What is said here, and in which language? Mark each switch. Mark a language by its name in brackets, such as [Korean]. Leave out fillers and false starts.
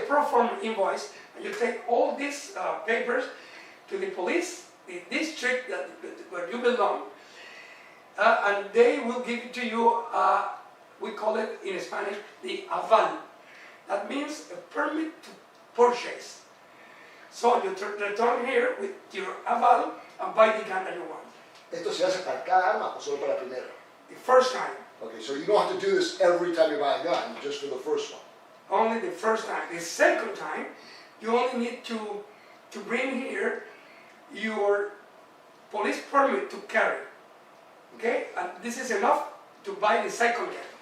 [English] the proform invoice, and you take all these papers to the police, the district where you belong, and they will give it to you, we call it in Spanish, the aval. That means a permit to purchase. So you return here with your aval and buy the gun that you want. [Spanish] Esto se hace para cada arma o solo para la primera? [English] The first time, Okay, so you don't have to do this every time you buy a gun, just for the first one. only the first time. The second time, you only need to bring here your police permit to carry. Okay? And this is enough to buy the second gun.